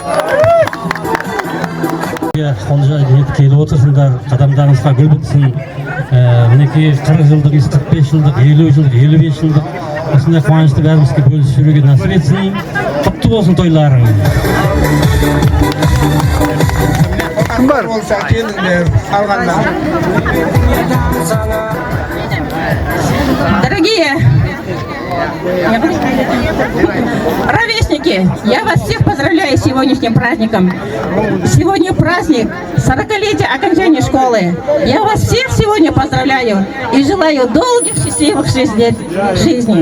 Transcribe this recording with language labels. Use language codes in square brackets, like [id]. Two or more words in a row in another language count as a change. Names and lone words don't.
[kk] Қонжай келіп отырсыңдар, қадамдарыңызға гүл бітсін. Мінекей 40 жылдық, 45 жылдық, 50 жылдық, 55 жылдық осындай қуанышты бәрімізге бөлісіп жүруге насіп етсін. Құтты болсын тойларың. Кім бар болса келіңдер салғанда. [ru] Дорогие ровесники, я вас всех поздравляю с сегодняшним праздником. Сегодня праздник 40-летия окончания школы. Я вас всех сегодня поздравляю и желаю долгих, счастливых 6 лет жизни.